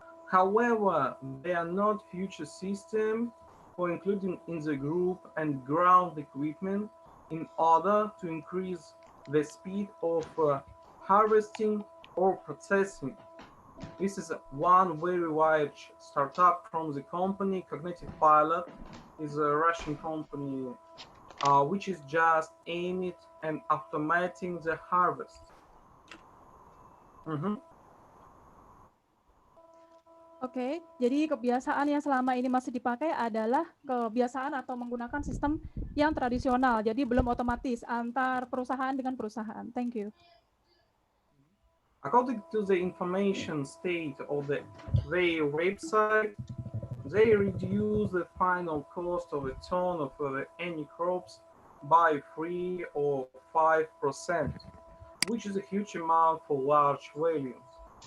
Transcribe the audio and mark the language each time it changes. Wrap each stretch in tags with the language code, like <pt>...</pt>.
<en>However, they are not future systems for including in the group and ground equipment in order to increase the speed of harvesting or processing. This is one very large startup from the company Cognitive Pilot, is a Russian company which is just aimed at automating the harvest.</en> <id>Oke, jadi kebiasaan yang selama ini masih dipakai adalah kebiasaan atau menggunakan sistem yang tradisional, jadi belum otomatis antar perusahaan dengan perusahaan.</id> <en>Thank you. According to the information state of their website, they reduce the final cost of a ton of any crops by 3 or 5%, which is a huge amount for large volumes.</en>